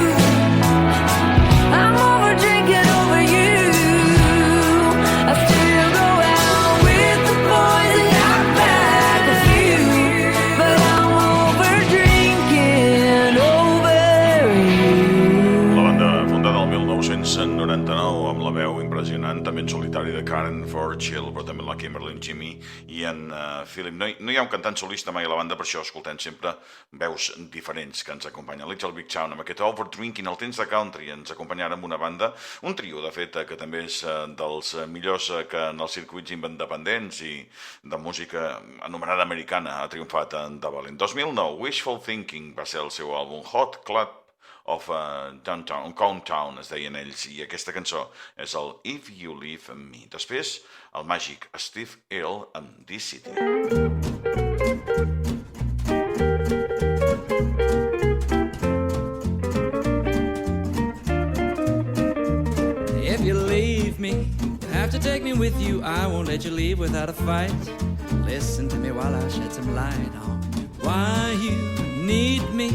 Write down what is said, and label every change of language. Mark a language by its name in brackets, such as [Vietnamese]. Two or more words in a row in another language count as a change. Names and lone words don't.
[English] I'm over drinking, over you. I still go out with the boys and knock back a few, but I'm over drinking, over you. [Catalan] La banda fundada el 1999 amb la veu impressionant, també en solitari de Karen Forchill, però també la Kimberly en Jimmy i en Philip. No hi ha un cantant solista mai a la banda, per això escoltem sempre veus diferents que ens acompanyen. Little Big Town amb aquest Over Drinking, el temps de country, ens acompanyarà amb una banda, un trio de fet que també és dels millors que en els circuits independents i de música anomenada americana ha triomfat de valent. 2009, Wishful Thinking va ser el seu àlbum, Hot Club of Downtown, Cowtown es deien ells, i aquesta cançó és el If You Leave Me. Després, el màgic Steve Earle amb This City. [English] If you leave me, you have to take me with you. I won't let you leave without a fight. Listen to me while I shed some light on why you need me.